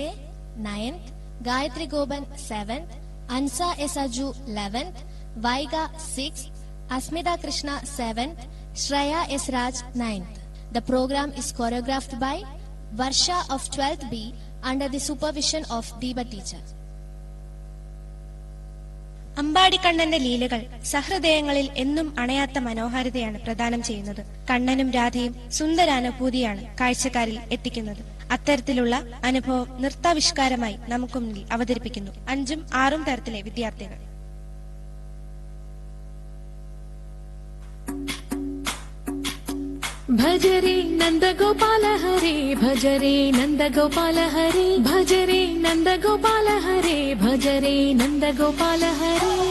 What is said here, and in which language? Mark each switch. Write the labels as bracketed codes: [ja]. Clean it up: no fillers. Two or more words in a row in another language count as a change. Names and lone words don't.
[en] 9th, Gayatri Goban 7th, Ansa Esaju 11th, Vaiga 6th, Asmita Krishna 7th, Shreya S. Raj 9th. The program is choreographed by Varsha of 12th B under the supervision of Deepa teacher. [ml] അമ്പാടിക്കണ്ണന്റെ ലീലകൾ സഹൃദയങ്ങളിൽ എന്നും അണയാത്ത മനോഹാരിതയാണ് പ്രദാനം ചെയ്യുന്നത്. കണ്ണനും രാധയും സുന്ദരാനുഭൂതിയാണ് കാഴ്ചക്കാരിൽ എത്തിക്കുന്നത്. അത്തരത്തിലുള്ള അനുഭവം നൃത്താവിഷ്കാരമായി നമുക്ക് മുന്നിൽ അവതരിപ്പിക്കുന്നു 5ഉം 6ഉം തരത്തിലെ വിദ്യാർത്ഥികൾ. [hi] भजरे नंद गोपाल हरे भजरे नंद गोपाल हरे भजरे नंद गोपाल हरे भजरे नंद गोपाल हरे.